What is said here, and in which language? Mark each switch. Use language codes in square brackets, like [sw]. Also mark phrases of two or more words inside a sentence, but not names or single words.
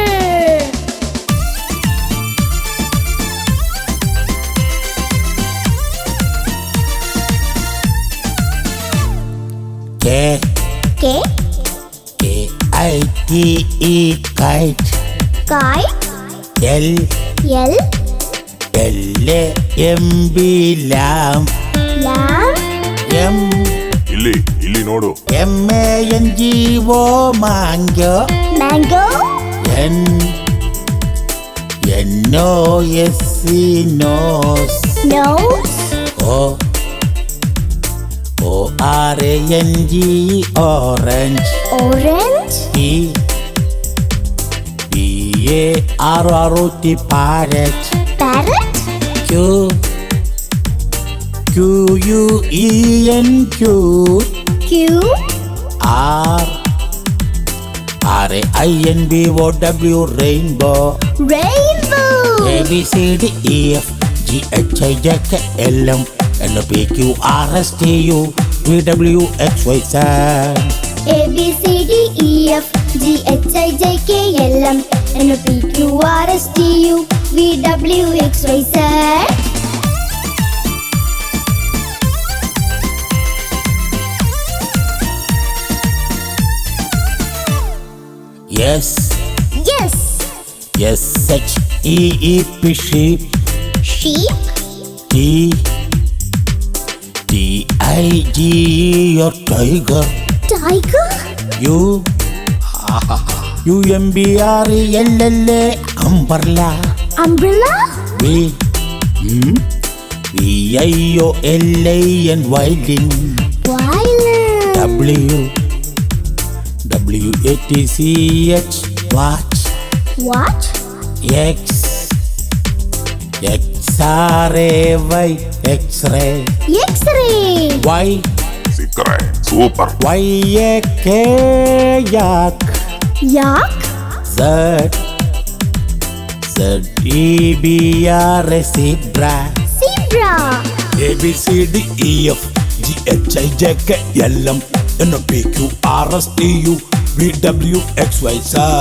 [en] K-I-T-E kite. Kite. L L-A-M-B lamb. Lamb. [kn] ಇಲ್ಲಿ ನೋಡು. [en] M-A-N-G-O mango. Mango. N-O-S-E nose. Nose. O-R-A-N-G-E orange. Orange. P-A-R-R-O-T parrot. Parrot. Q-U-E-N-Q. Q. R-A-I-N-B-O-W rainbow. Rainbow. A-B-C-D-E-F-G-H-I-J-K-L-M N-O-P-Q-R-S-T-U V-W-X-Y-Z. A-B-C-D-E-F-G-H-I-J-K-L-M N-O-P-Q-R-S-T-U V-W-X-Y-Z. Yes. Yes. S-H-E-E-P sheep. Sheep. T-I-G-E or tiger. Tiger. U-M-B-R-E-L-L-A umbrella. Umbrella. V-I-O-L-A-N violin. Violin. W-A-T-C-H watch. Watch. X-R-A-Y X-ray. X-ray. [kn] ಸಿಕ್ಕರೆ ಸೂಪರ್. [en] Y-A-K yak. Yak. Z-E-B-R-A zebra. Zebra. A-B-C-D-E-F-G-H-I-J-K-L-M N-O-P-Q-R-S-T-U V-W-X-Y-Z.